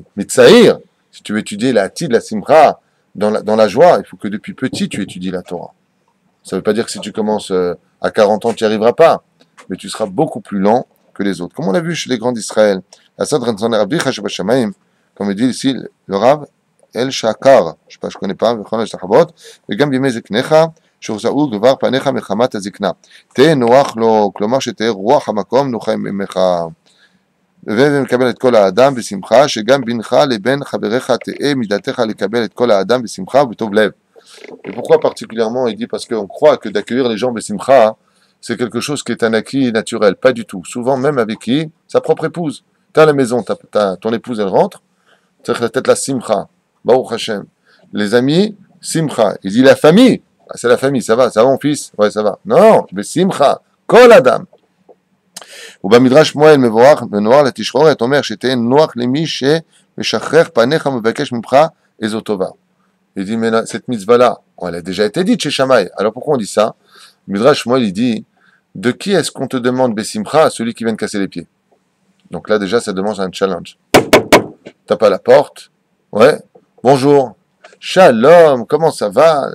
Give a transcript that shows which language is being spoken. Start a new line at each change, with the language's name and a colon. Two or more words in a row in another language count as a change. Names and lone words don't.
French: Mais Tsaïr, si tu veux étudier la Hatid, la Simcha, dans la joie, il faut que depuis petit, tu étudies la Torah. Ça ne veut pas dire que si tu commences à 40 ans, tu n'y arriveras pas. Mais tu seras beaucoup plus lent que les autres. Comme on l'a vu chez les grands d'Israël. Comme il dit ici, le Rav, El Shakar, je ne connais pas,
Hebrew: וגם בימי זקניך, שהוחזאו גבר פניך מחמת הזקנה. תהא נוח לו, כלומר שתהא רוח המקום נוחה ממך. ומקבל את כל האדם בשמחה, שגם בינך לבין חבריך תהא מידתך לקבל את כל האדם בשמחה ובטוב לב.
French: Et pourquoi particulièrement? Il dit parce qu'on croit que d'accueillir les gens besimcha, c'est quelque chose qui est un acquis naturel. Pas du tout. Souvent, même avec qui? Sa propre épouse. T'es à la maison, ton épouse, elle rentre, c'est peut-être la simcha.
Hebrew: ברוך השם.
French: Les amis, simcha. Il dit la famille. Ah, c'est la famille, ça va mon fils? Ouais, ça va. Non,
Hebrew: בשמחה. כל אדם. ובמדרש שמואל מבואר בנוער לתשחורת, אומר שתהא נוח למי שמשחרר פניך מבקש ממך איזו טובה.
French: Il dit, mais cette mitzvah-là, elle a déjà été dite chez Shammai. Alors pourquoi on dit ça? Midrash Shmuel, il dit, de qui est-ce qu'on te demande Bessimcha? À celui qui vient de casser les pieds. Donc là, déjà, ça demande un challenge. Tape à la porte. Ouais. Bonjour. Shalom. Comment ça va?